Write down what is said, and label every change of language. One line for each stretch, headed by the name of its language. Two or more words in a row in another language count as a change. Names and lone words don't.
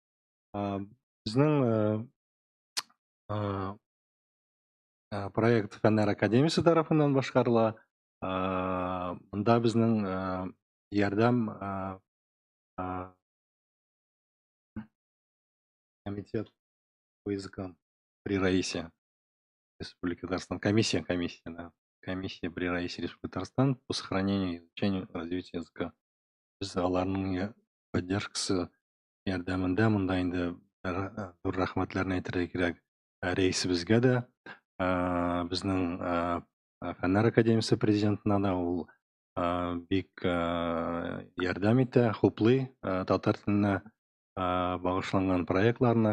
Tatar: Безнең проект Фәннәр академиясе тарафыннан башкарыла. Монда безнең ярдәм
Russian: комитет по языкам при Раисе Республики Татарстан. Комиссия при Раисе Республики Татарстан по сохранению и изучению развития языка.
Tatar: Без аларның поддержкасы ярдәмендә монда инде зур рәхмәтләрне әйтергә кирәк. Рәисебезгә дә, безнең Фәннәр академиясе президентына да, ул бик ярдәм итә, хуплый татар теленә багышланган проектларны.